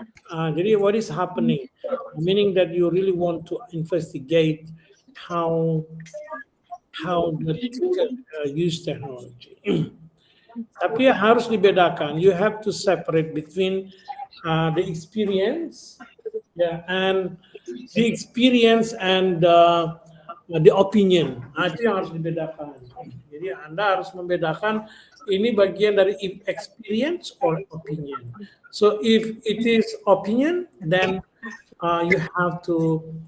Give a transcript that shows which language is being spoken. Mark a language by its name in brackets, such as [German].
[English] Jadi what is happening, meaning that you really want to investigate how the teacher use technology. [Indonesian] Tapi harus dibedakan. [English] You have to separate between the experience, and the experience and the opinion. [Indonesian] Itu yang harus dibedakan. Jadi Anda harus membedakan ini bagian dari [English] experience or opinion. So if it is opinion, then you have to